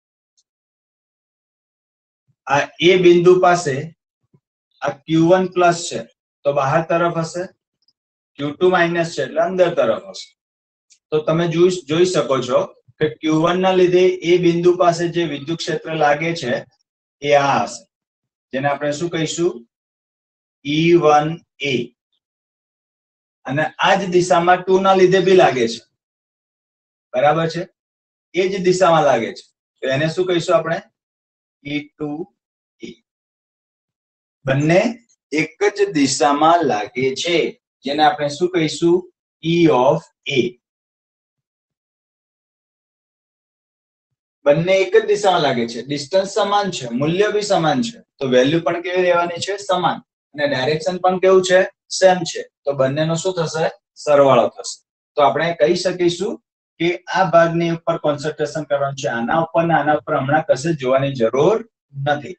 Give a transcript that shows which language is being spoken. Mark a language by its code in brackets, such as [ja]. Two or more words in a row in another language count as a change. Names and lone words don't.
[gu] આ એ બિંદુ પાસે આ Q1 પ્લસ છે તો બહાર તરફ હશે, Q2 માઇનસ છે એટલે અંદર તરફ હશે. તો તમે જોઈ શકો છો કે Q1 ના લીધે એ બિંદુ પાસે જે વિદ્યુત ક્ષેત્ર લાગે છે એ આ હશે, જેને આપણે શું કહીશું? E1A. અને આ જ દિશામાં 2 ના લીધે બી લાગે છે, બરાબર છે? એ જ દિશામાં લાગે છે તો એને શું કહીશું આપણે? E2A. બંને એક જ દિશામાં લાગે છે, જેને આપણે શું કહીશું? E of A. બંને એક જ દિશામાં લાગે છે, ડિસ્ટન્સ સમાન છે, મૂલ્ય બી સમાન છે, તો વેલ્યુ પણ કેવી રહેવાની છે? સમાન. અને ડાયરેક્શન પણ કેવું છે? સેમ છે. તો બંનેનો શું થશે? સરવાળો થશે. તો આપણે કહી શકીશું કે આ ભાગની ઉપર કોન્સન્ટ્રેશન કરવાનું છે, આના ઉપર ને આના ઉપર હમણાં કશે જોવાની જરૂર નથી.